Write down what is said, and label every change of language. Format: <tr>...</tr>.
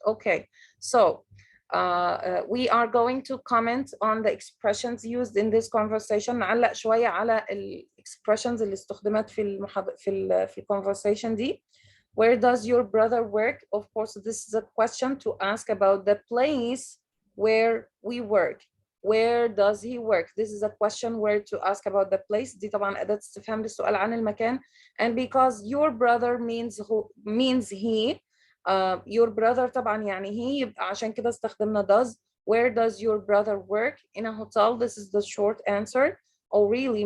<en>Okay, so we are going to comment on the expressions used in this conversation.</en> <ar>نعلق شوية على expressions اللي استخدمت في conversation دي.</ar> <en>Where does your brother work? Of course, this is a question to ask about the place where we work. Where does he work? This is a question where to ask about the place.</en> <ar>دي طبعا أداة استفهام للسؤال عن المكان.</ar> <en>And because your brother means he, your brother طبعا يعني he,</en> <ar>يبقى عشان كده استخدمنا</ar> <en>does. Where does your brother work? In a hotel. This is the short answer. Oh really?</en>